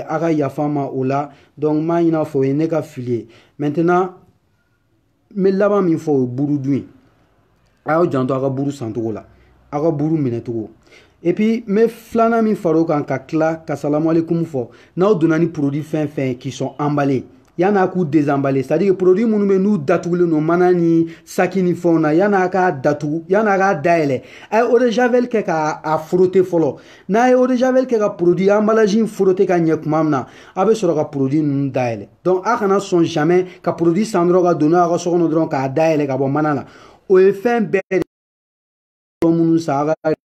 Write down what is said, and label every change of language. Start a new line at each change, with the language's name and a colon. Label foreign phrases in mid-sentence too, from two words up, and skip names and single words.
Bambara: a ka yafa n ma o la donc n b'a ɲini aw fɛ o ye ne ka fili ye maintenant n bɛ laban min fɔ o ye buru dun ye a y'aw janto a ka buru sancogo la a ka buru minɛcogo
French: et puis
Bambara: n bɛ filanan min far'o kan ka tila ka
Arabic: السلام عليكم
Bambara: fɔ n'aw donna ni produit fɛn fɛn
French: qui sont emballés
Bambara: yan'a k'u désemballer
French: c'est à dire que
Bambara: produit minnu bɛ n'u datugulen don mana ni saki ni fɛnw na yan'a k'a datugu yan'a k'a dayɛlɛ a ye
French: eau de javel
Bambara: kɛ k'a frotter fɔlɔ n'a ye
French: eau de javel
Bambara: kɛ ka
French: produit emballage
Bambara: in frotter ka ɲɛ tuma min na a bɛ sɔrɔ ka produit ninnu dayɛlɛ donc a kana sɔn jamais ka produit san dɔrɔn ka don n'a ka so kɔnɔ dɔrɔn k'a dayɛlɛ ka bɔ mana la o ye fɛn bɛɛ de minnu san a ka